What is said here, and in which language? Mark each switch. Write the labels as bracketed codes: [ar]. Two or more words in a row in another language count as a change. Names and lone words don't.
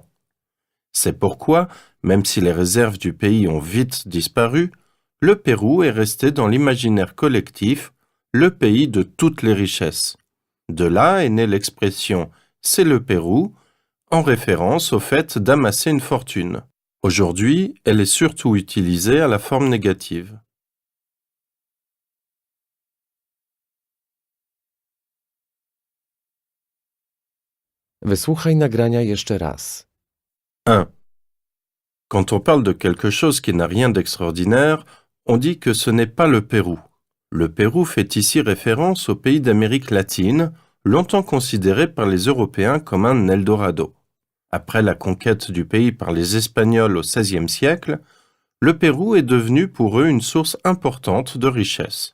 [fr] C'est pourquoi, même si les réserves du pays ont vite disparu, le Pérou est resté dans l'imaginaire collectif le pays de toutes les richesses. De là est née l'expression « c'est le Pérou » en référence au fait d'amasser une fortune. Aujourd'hui, elle est surtout utilisée à la forme négative. [pl] Wysłuchaj nagrania jeszcze raz. 1. [fr] Quand on parle de quelque chose qui n'a rien d'extraordinaire, on dit que ce n'est pas le Pérou. Le Pérou fait ici référence au pays d'Amérique latine, longtemps considéré par les Européens comme un Eldorado. Après la conquête du pays par les Espagnols au XVIe siècle, le Pérou est devenu pour eux une source importante de richesse.